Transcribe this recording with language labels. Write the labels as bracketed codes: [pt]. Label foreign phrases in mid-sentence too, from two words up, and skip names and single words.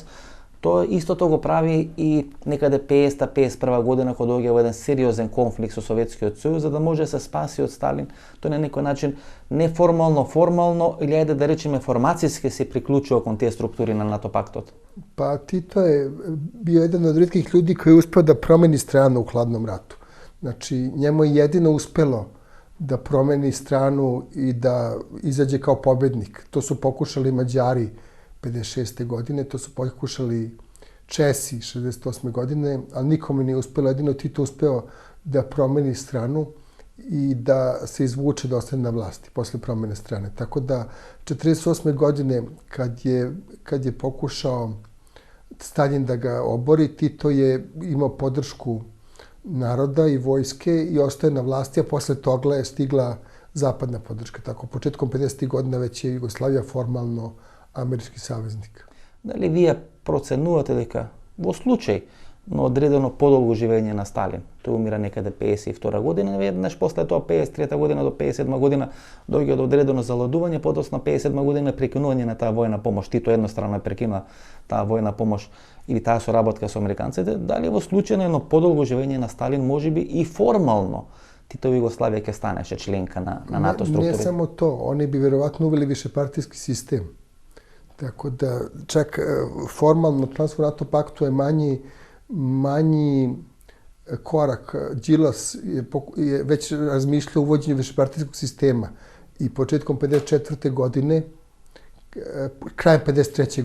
[mk] Тоа истото го прави и некаде 50-51 година кога доаѓа во еден сериозен конфликт со Советскиот сојуз за да може да се спаси од Сталин. Тој на некој начин неформално, формално или ајде да речеме формацијски се приклучува кон тие структури на НАТО пактот. [sr] Па Тито е био еден од ретких луѓи кој успео да промени страну у хладном рату. Значи, njemu je jedino uspelo da promeni stranu i da izađe kao pobednik. To su pokušali Mađari 56. godine, to su pokušali Česi 68. godine, ali nikome nije uspelo. Jedino Tito uspeo da promeni stranu i da se izvuče, da ostane na vlasti posle promene strane. Tako da 48. godine kad je pokušao Stalin da ga obori, Tito je imao podršku naroda i vojske i ostaje na vlasti, a posle toga je stigla zapadna podrška. Tako, početkom 50. godina već je Jugoslavija formalno амерички саvezник. [mk] Дали вие проценувате дека во случај на одредено подолго живење на Сталин, тој умира некаде 52 година, веднаш после тоа 53 година до 57 година доаѓа до одредено заладување, подоцна 57 година прекинување на таа војна помош, Тито едностранно е прекинува таа војна помош или таа соработка со американците, дали во случај на едно подолго живење на Сталин можеби и формално Титова Југославија ќе станеше членка на НАТО структури? [sr] Не само то, они би веројатно увели вишепартијски систем. Tako da čak formalno članstvo NATO paktu je manji korak. Đilas je već razmišljao o uvođenju višepartijskog sistema i početkom 54. godine, krajem 53.